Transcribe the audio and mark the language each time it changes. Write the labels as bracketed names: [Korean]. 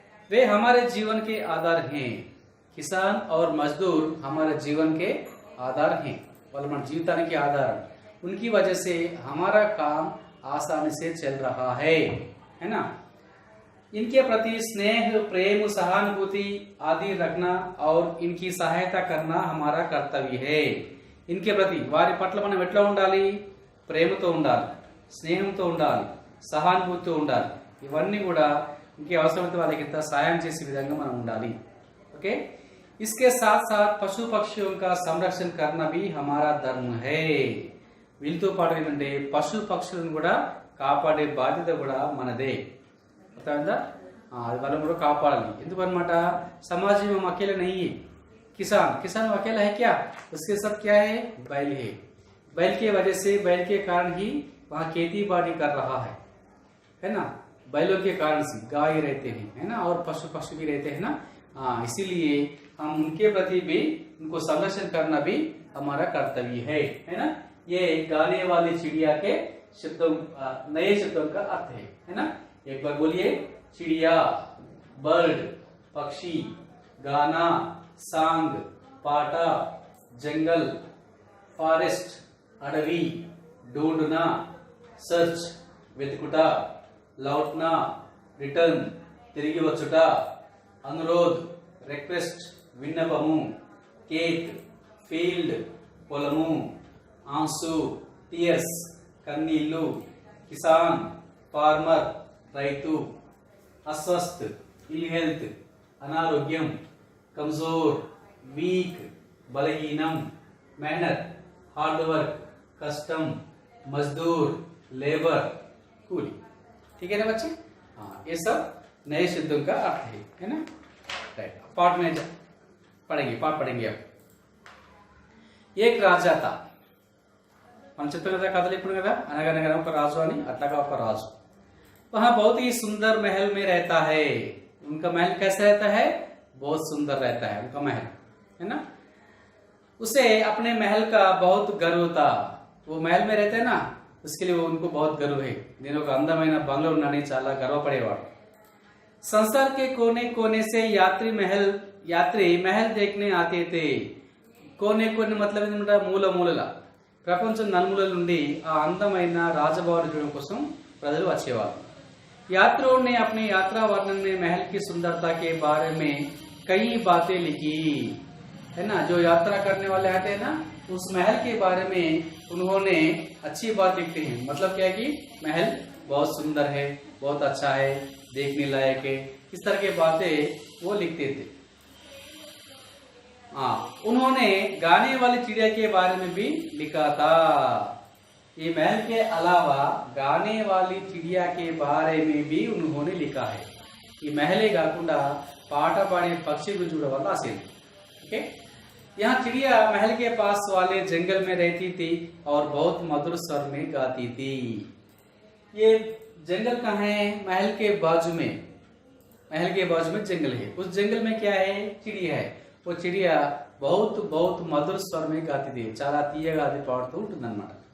[Hindi] वे हमारे जीवन के आधार हैं। किसान और मजदूर हमारे जीवन के आधार हैं, [Telugu] మన జీవితానికి ఆధారం। [Hindi] उनकी वजह से हमारा काम आसानी से चल रहा है ना। इनके प्रति स्नेह, प्रेम, सहानुभूति आदि रखना और इनकी सहायता करना हमारा कर्तव्य है। इनके प्रति [Telugu] వారి పట్ల మనం ఎట్లా ఉండాలి? ప్రేమతో ఉండాలి, స్నేహంతో ఉండాలి, సహానుభూతితో ఉండాలి। ఇవన్నీ కూడా उनके అవసరమైతే వాళ్ళకి ఎంత సాయం చేసే విధంగా మనం ఉండాలి, ఓకే। [Hindi] इसके साथ साथ पशु पक्षियों का संरक्षण करना भी हमारा धर्म है। [Telugu] వీళ్ళతో పాటు ఏంటంటే పశు పక్షులను కూడా కాపాడే బాధ్యత కూడా మనదే, అర్థమైందా। అది వాళ్ళని కూడా కాపాడాలి। [Hindi] ఎందుకన్నమాట, समाज में हम अकेले नहीं है। किसान अकेला है क्या? उसके साथ क्या है? बैल है। बैल की वजह से, बैल के कारण ही वहाँ खेती बाड़ी कर रहा है ना। बैलों के कारण से गाय रहते हैं, है ना, और पशु पक्षी भी रहते हैं ना। हाँ, इसीलिए हम उनके प्रति भी, उनको संरक्षण करना भी हमारा कर्तव्य है ना। ये गाने वाली चिड़िया के शब्दों, नए शब्दों का अर्थ है ना। एक बार बोलिए। चिड़िया, बर्ड, पक्षी, गाना, सांग, पाटा, जंगल, फॉरेस्ट, अडवी, ढूंढना, सर्च, వెతుకుట, లౌట్నా, రిటర్న్, తిరిగి వచ్చుట, అనురోధ్, రిక్వెస్ట్, [Telugu] విన్నపము, కేక్ ఫీల్డ్ పొలము, ఆన్సు టీయర్స్ కన్నీళ్ళు, కిసాన్ ఫార్మర్ రైతు, అస్వస్థ్ ఇల్ హెల్త్ అనారోగ్యం, కమ్జోర్ వీక్ బలహీనం, मेहनत हार्ड वर्क कस्टम मजदूर लेबर कूली। [Hindi] ठीक है ना बच्चे? हाँ, ये सब नए शब्दों का अर्थ है ना? राइट, पाठ में पढ़ेंगे, पाठ पढ़ेंगे अब। एक राजा था, [Telugu] మనం చెప్తాం కదా కథలు ఇప్పుడు కదా, అనగనగా ఒక రాజు అని, అట్లాగా ఒక రాజు [Hindi] वहाँ बहुत ही सुंदर महल में रहता है। उनका महल कैसा रहता है? बहुत सुंदर रहता है उनका महल, है ना? उसे अपने महल का बहुत गर्व था। वो महल में रहते हैं ना, उसके लिए वो उनको बहुत गर्व है। [Telugu] నేను ఒక అందమైన బంగ్లా ఉన్నానని చాలా గర్వపడేవాడు। [Hindi] संसार के कोने कोने से यात्री महल देखने आते थे। [Telugu] కోనే కోనే मतलब ఏంటంటే మూల మూలల, ప్రపంచం నలుమూలల నుండి ఆ అందమైన రాజభవనం చూడడం కోసం ప్రజలు వచ్చేవారు। [Hindi] यात्रियों ने अपनी यात्रा वर्णन में महल की सुंदरता के बारे में कई बातें लिखी, है ना? जो यात्रा करने वाले आते हैं ना, उस महल के बारे में उन्होंने अच्छी बात लिखते हैं। मतलब क्या है कि महल बहुत सुंदर है, बहुत अच्छा है, देखने लायक है, इस तरह की बातें वो लिखते थे। हाँ, उन्होंने गाने वाली चिड़िया के बारे में भी लिखा था। ये महल के अलावा गाने वाली चिड़िया के बारे में भी उन्होंने लिखा है। [Telugu] ये महले काకుండా పాట పాడే పక్షి గురించి కూడా వాళ్ళు రాసేది। [Hindi] ओके, यहाँ चिड़िया महल के पास वाले जंगल में रहती थी और बहुत मधुर स्वर में गाती थी। ये जंगल कहाँ है? महल के बाजू में, महल के बाजू में जंगल है। उस जंगल में क्या है? चिड़िया है। वो चिड़िया बहुत बहुत मधुर स्वर में गाती थी, [Telugu] చాలా తీయగా అది పాడుతూ ఉంటుందన్నమాట।